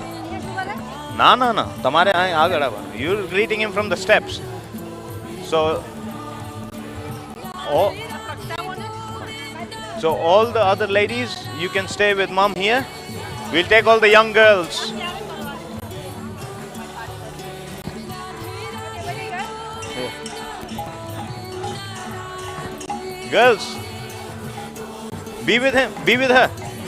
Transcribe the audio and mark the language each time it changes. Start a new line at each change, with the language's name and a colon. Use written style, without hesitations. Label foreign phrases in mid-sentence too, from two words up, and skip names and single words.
Gujarati: Na. Tamare આગળ આવવાનું.
English: You're greeting him from the steps. So all the other ladies, you can stay with mom here. We'll take all the young girls. Girls, be with him, be with her.